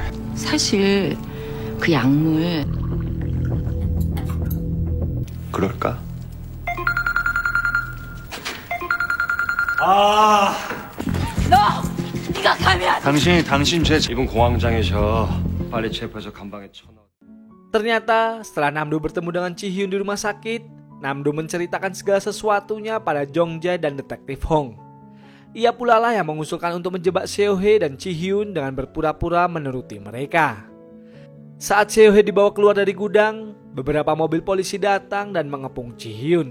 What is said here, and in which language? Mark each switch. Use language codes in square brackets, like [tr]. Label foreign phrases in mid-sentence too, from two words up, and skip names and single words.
[ko] 사실 그 약물 그럴까? 네가 가면 당신 제 지금 공황장애셔. 빨리 체포해서 감방에 쳐넣어. [id] Ternyata setelah Nam-do bertemu dengan Ji-hyun di rumah sakit, Nam-do menceritakan segala sesuatunya pada Jong-jae dan Detektif Hong. Ia pula lah yang mengusulkan untuk menjebak Seo-hye dan Ji-hyun dengan berpura-pura menuruti mereka. Saat Seo-hye dibawa keluar dari gudang, beberapa mobil polisi datang dan mengepung Ji-hyun.